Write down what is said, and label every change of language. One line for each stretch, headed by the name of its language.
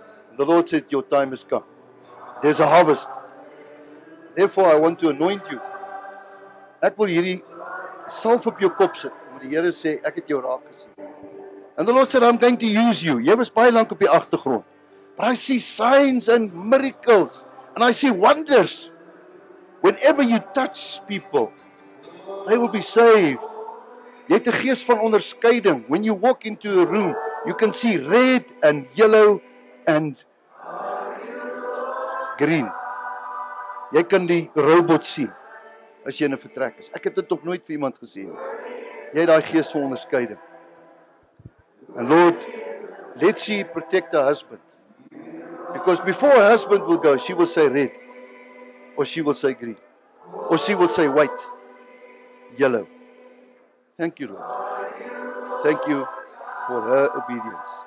English: And the Lord said your time has come. There's a harvest. Therefore I want to anoint you.
Afrikaans: Ek wil hierdie salf op jou kop sit. Want die Here sê ek het jou raak gesien.
English: And the Lord said I'm going to use you.
Afrikaans: Jy was baie lank op die agtergrond.
English: But I see signs and miracles and I see wonders. Whenever you touch people, they will be saved.
Afrikaans: Jy het 'n gees van onderskeiding.
English: When you walk into a room, you can see red and yellow and green.
Afrikaans: Jy kan die robot sien as jy in 'n vertrek is. Ek het dit nog nooit vir iemand gesien nie. Jy het daai gees van onderskeiding.
English: And Lord, let she protect her husband. Because before her husband will go, she will say red, or she will say green, or she will say white, yellow. Thank you, Lord. Thank you for her obedience.